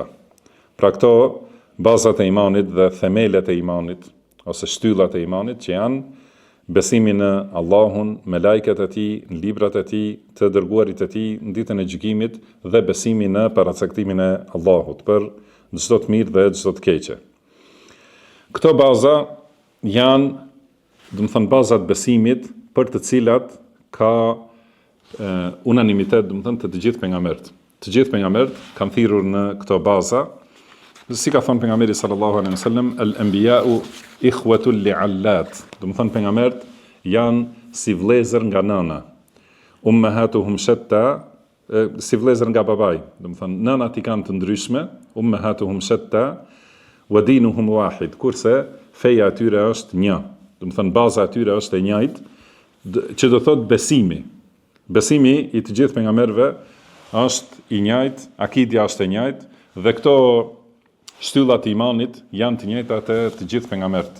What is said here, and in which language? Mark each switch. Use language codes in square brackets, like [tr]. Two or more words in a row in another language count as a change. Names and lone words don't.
[sq] Pra këto bazat e imanit dhe themelet e imanit, ose shtyllat e imanit që janë besimi në Allahun, me lajket e tij, në librat e tij, të dërguarit e tij, në ditën e gjykimit dhe besimi në paracaktimin e Allahut për çdo të mirë dhe çdo të keqe. Këto baza janë, do të thënë, bazat besimit për të cilat ka unanimitet, do të thënë, të gjithë pejgamberët. Të gjithë pejgamberët kanë thirrur në këto baza, si ka thënë pejgamberi [ar] صلى الله عليه وسلم, الأنبياء إخوة لعلات. [sq] Do të thënë pejgamberët janë si vëllezër nga nëna. [ar] أمهاتهم شتى, [sq] si vëllezër nga babai. Do të thënë nënat i kanë të ndryshme, [ar] أمهاتهم شتى ودينهم واحد, [sq] kurse feja e tyre është një. Do të thënë baza e tyre është e njëjtë, që do thotë besimi. Besimi i të gjithë pejgamberëve është i njëjtë, akidja është e njëjtë, dhe këto shtyllat e imanit janë të njëjta të gjithë pejgamberët.